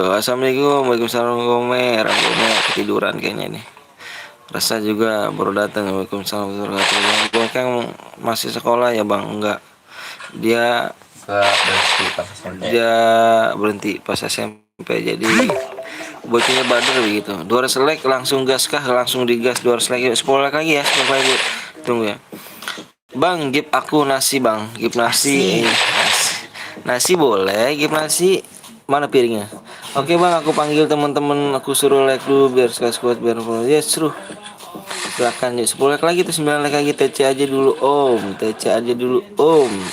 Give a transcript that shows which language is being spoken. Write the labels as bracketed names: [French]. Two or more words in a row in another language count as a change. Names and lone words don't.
[Arabic] السلام عليكم وعليكم السلام, [Indonesian] Rambutnya ketiduran kayaknya nih. Rasa juga baru datang. [Arabic] وعليكم السلام ورحمة الله وبركاته. [Indonesian] Bongkeng masih sekolah ya Bang? Enggak. Dia berhenti pas SMP. Jadi bocahnya bader begitu. 200 like langsung gas kah? Langsung digas 200 like. 10 like lagi ya, 10 like. Tunggu ya. Bang, give aku nasi Bang. Give nasi. Nasi boleh, give nasi. Mana piringnya? Oke Bang, aku panggil teman-teman, aku suruh like dulu biar sekali biar ya seru. Silakan yuk, 10 like lagi tuh, 9 like lagi. TC aja dulu Om, TC aja dulu Om.